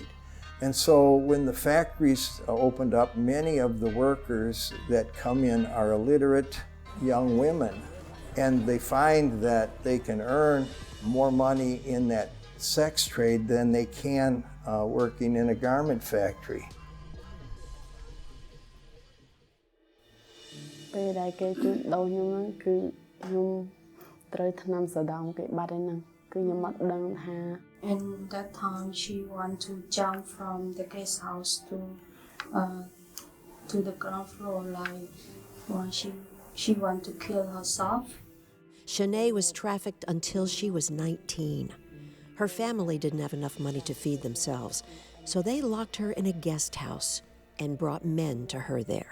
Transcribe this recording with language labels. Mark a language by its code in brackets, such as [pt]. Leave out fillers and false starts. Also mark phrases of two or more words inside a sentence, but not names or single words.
[en] And so when the factories opened up, many of the workers that come in are illiterate young women, and they find that they can earn more money in that sex trade than they can working in a garment factory. [km] ពេលដែលគេជួញដូរខ្ញុំគឺខ្ញុំត្រូវថ្នាំសដោមគេបាត់ហើយហ្នឹងគឺខ្ញុំអត់ដឹងថា [en] And that time she want to jump from the guest house to the ground floor, like when she want to kill herself. Shanae was trafficked until she was 19. Her family didn't have enough money to feed themselves, so they locked her in a guest house and brought men to her there.